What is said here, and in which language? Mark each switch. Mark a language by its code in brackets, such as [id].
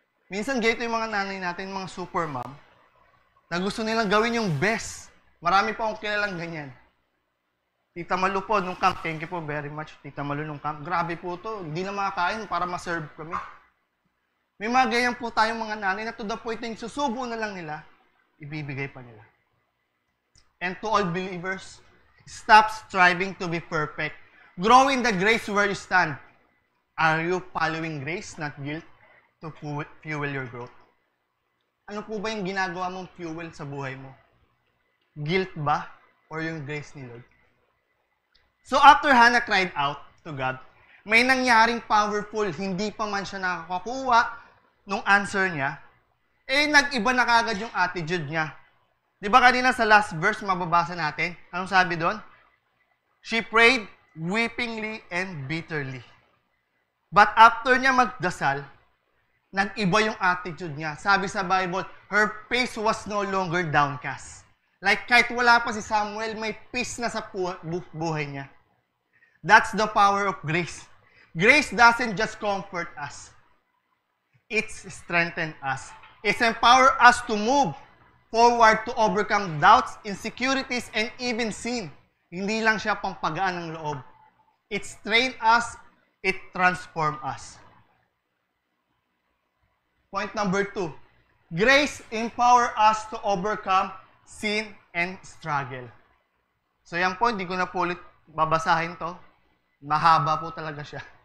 [tl] Minsan ganito yung mga nanay natin, mga super mom, na gusto nilang gawin yung best. Marami pa akong kilalang ganyan. Tita Malu po, nung camp, [en] thank you po very much, [tl] Tita Malu nung camp. Grabe po to, hindi na makakain para ma-serve kami. May mga ganyan po tayong mga nanay na [en] to the point [tl] na susubo na lang nila, ibibigay pa nila. [en] And to all believers, stop striving to be perfect. Grow in the grace where you stand. Are you following grace, not guilt, to fuel your growth? [tl] Ano po ba yung ginagawa mong fuel sa buhay mo? Guilt ba? Or yung grace ni Lord? [en] So after Hannah cried out to God, [tl] may nangyaring powerful, hindi pa man siya nakakakuha nung answer niya, nag-iba na kagad yung attitude niya. Di ba kanina sa last verse mababasa natin? Anong sabi doon? [en] She prayed weepingly and bitterly. But after [tl] niya magdasal, nag-iba yung attitude niya. Sabi sa [en] Bible, her face was no longer downcast. [tl] Like kahit wala pa si Samuel, may peace na sa buhay niya. [en] That's the power of grace. Grace doesn't just comfort us. It's strengthen us. It's empower us to move forward to overcome doubts, insecurities, and even sin. [tl] Hindi lang siya pampagaan ng loob. [en] It train us, it transform us. Point number 2. Grace empower us to overcome sin and struggle. [tl] So yan po, hindi ko na po ulit babasahin to. Mahaba po talaga siya.